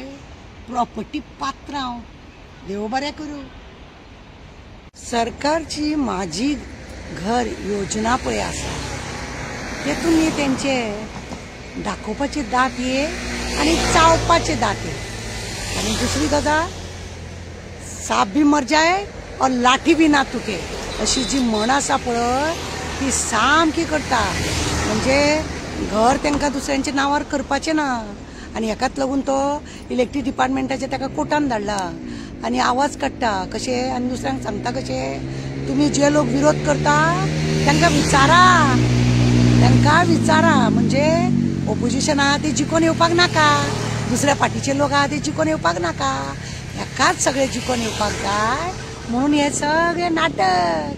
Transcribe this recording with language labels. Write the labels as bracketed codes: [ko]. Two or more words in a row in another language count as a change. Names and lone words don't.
[kok] प्रॉपर्टी पात्रांव. देव बरें करूं. सरकारची माझी घर योजना पळय आसा तेतून न्ही तेंचे दाखोवपाचे दात ये आनी चावपाचे दात ये. आनी दुसरी गजाल [hi] साप भी मर जाए और लाठी भी ना तुटे [kok] अशी जी म्हण आसा पळय ती सामकी करता. म्हणजे घर तांकां दुसऱ्यांच्या नांवार करपाचें ना आनी हेकाच लागून तो इलेक्ट्रीक डिपार्टमेंटाचे ताका कोर्टान धाडला आनी आवाज काडटा कशें आनी दुसऱ्यांक सांगता कशें तुमी जे लोक विरोध करता तांकां विचारा म्हणजे ओपोजिशन आहा ते जिखून येवपाक नाका, दुसऱ्या पार्टीचे लोक आहा ते जिखून येवपाक नाका, हेकाच सगळे जिखून येवपाक जाय म्हणून हे सगळे नाटक.